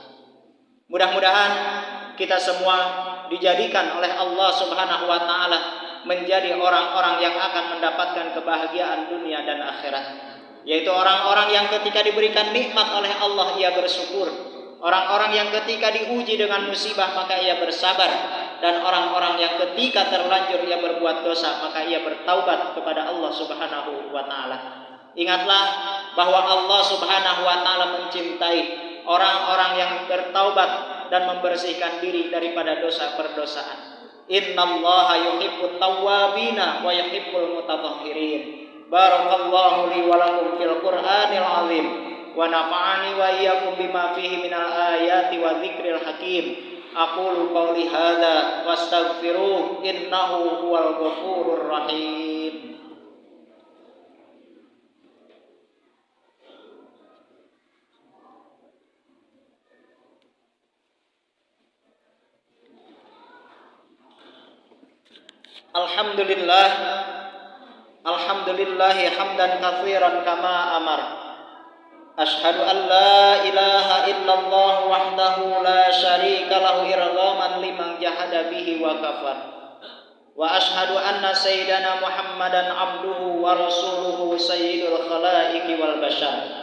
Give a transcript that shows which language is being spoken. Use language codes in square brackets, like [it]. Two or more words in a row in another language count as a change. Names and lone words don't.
[id] Mudah-mudahan kita semua dijadikan oleh Allah [ar] سبحانه وتعالى [id] menjadi orang-orang yang akan mendapatkan kebahagiaan dunia dan akhirat, yaitu orang-orang yang ketika diberikan nikmat oleh Allah ia bersyukur, orang-orang yang ketika diuji dengan musibah maka ia bersabar, dan orang-orang yang ketika terlanjur ia berbuat dosa maka ia bertaubat kepada Allah [ar] سبحانه وتعالى. [id] Ingatlah bahwa Allah [ar] سبحانه وتعالى [id] mencintai orang-orang yang bertaubat dan membersihkan diri daripada dosa perdosaan. [ar] إن الله يحب التوابين ويحب المتطهرين. بارك الله لي ولكم في القرآن العظيم ونفعني وإياكم بما فيه من الآيات والذكر الحكيم. أقول قولي هذا وأستغفره إنه هو الغفور الرحيم. الحمد لله، الحمد لله حمدا كثيرا كما أمر. أشهد أن لا إله إلا الله وحده لا شريك له إرغاما لمن جحد به وكفر. وأشهد أن سيدنا محمدا عبده ورسوله سيد الخلائق والبشر.